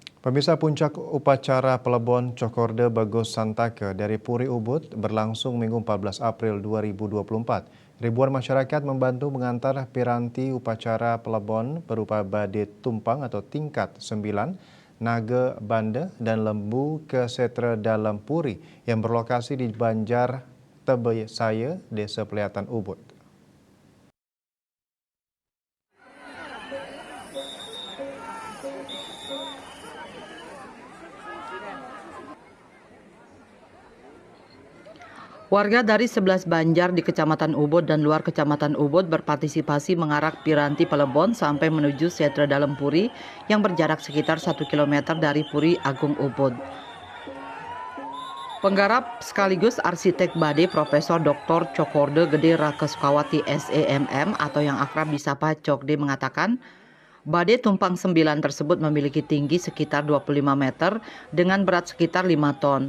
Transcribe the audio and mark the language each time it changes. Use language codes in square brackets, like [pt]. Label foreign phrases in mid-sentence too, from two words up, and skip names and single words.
[id] Pemirsa, puncak upacara Pelebon Cokorde Bagus Santake dari Puri Ubud berlangsung Minggu 14 April 2024. Ribuan masyarakat membantu mengantar piranti upacara Pelebon berupa bade tumpang atau tingkat 9, naga bande, dan lembu ke setre dalam Puri yang berlokasi di Banjar Tebesaya, Desa Pelihatan Ubud. Warga dari 11 Banjar di Kecamatan Ubud dan luar Kecamatan Ubud berpartisipasi mengarak piranti Pelebon sampai menuju setre dalam Puri yang berjarak sekitar 1 km dari Puri Agung Ubud. Penggarap sekaligus arsitek bade Profesor Dr. Cokorde Gede Rakesukawati SEMM atau yang akrab disapa Cokde mengatakan, bade tumpang 9 tersebut memiliki tinggi sekitar 25 meter dengan berat sekitar 5 ton.